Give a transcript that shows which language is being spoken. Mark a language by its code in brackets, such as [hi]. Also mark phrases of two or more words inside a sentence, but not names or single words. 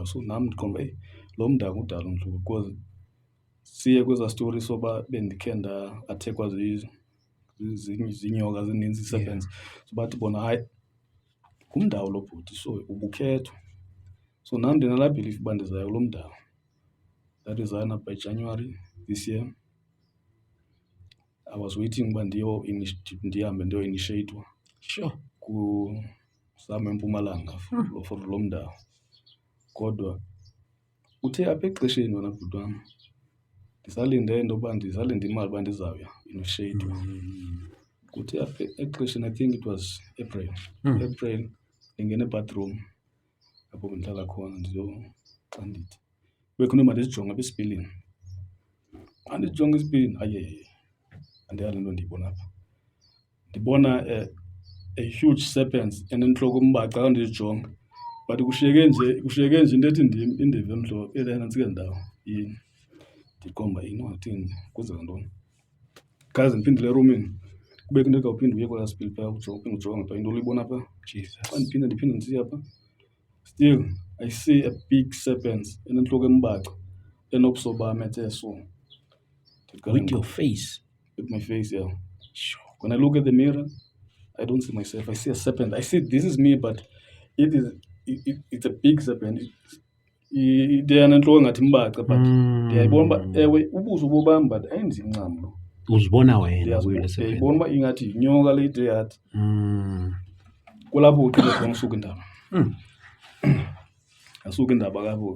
[xh] So nam ndiqonda lo mdawu ngudala umhluko because siye kwezaa story soba bendikhe athekwa ziinyoka zininzi, ii-serpents. So bathi bona hayi ngumdawu lo bhuti, so ubukhethwa. So nam ndinalaa belief uba ndizaya kulo mdawu. Ndarizayina [en] by January this year. I was waiting [xh] uba ndihambe ndiyo-initiatwa. [en] Sure. [xh] Kusam eMpumalanga for lo mdawu. Kodwa uthe apha exesheni wena bhuti wam ndisalinde intoba ndisalinde imali uba ndizawuya initiatwa. Kuthe apha exesheni, [en] I think it was April. [xh] April ndingena ebathroom apho bendihlala khona xa ndithi kubekho into mandizijonge apha esipilini. Andijonge esipilini, hayi andiyazi le nto ndiyibona apha. Ndibona a huge serpent enentloko embaxa xa ndizijonga, but kushiyeke nje into ethi indive emhlophe. Nantsi ke ndawo yini, ndiqonda uba yini wathini, kwenzeka ntoni. Khaze ndiphindele erumini kubekho into ekawuphinde uye kwelaa sipili phaa uphinde ujonge phaa into uyibona phaa. Jesus. Xa ndiphinde ndisiya phaa, [en] still I see a big serpent [xh] enentloko embaxa enobuso bam ethe so. [en] With your face? With my face, yeah. Sure. When I look at the mirror, I don't see myself. I see a serpent. I see this is me, but it's a big serpent. [xh] Ndiyanantloko ngathi imbaca, but ndiyayibona uba ewe ubuso bobam, but ayenzi incam lo. Uzibona wena kuyile serpent? Ndiyayibona uba ingathi yinyoka le ide yathi. Kulapho uqale khona usuka indaba. Asuka indaba kapho.